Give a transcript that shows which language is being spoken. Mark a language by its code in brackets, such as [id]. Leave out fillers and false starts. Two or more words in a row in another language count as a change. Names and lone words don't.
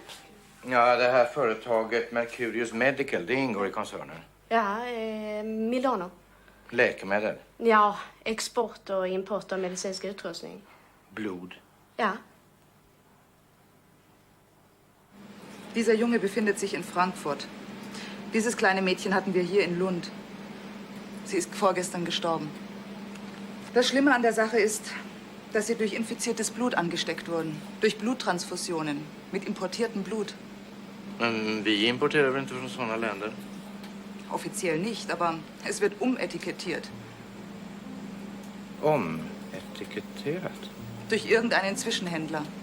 [sv] Ja, det här företaget Mercurius Medical, det ingår i koncernen. Ja, Milano. Läkemedel, Ja, export och import av medicinsk utrustning. blod. Ja. [de] Dieser Junge befindet sich in Frankfurt. Dieses kleine Mädchen hatten wir hier in Lund. Sie ist vorgestern gestorben. Das Schlimme an der Sache ist, dass sie durch infiziertes Blut angesteckt wurden. Durch Bluttransfusionen. Mit importiertem Blut. [sv] Men vi importerar väl inte från sådana länder? [de] Offiziell nicht, aber es wird umetikettiert. [sv] Ometiketterat? [de] Durch irgendeinen Zwischenhändler.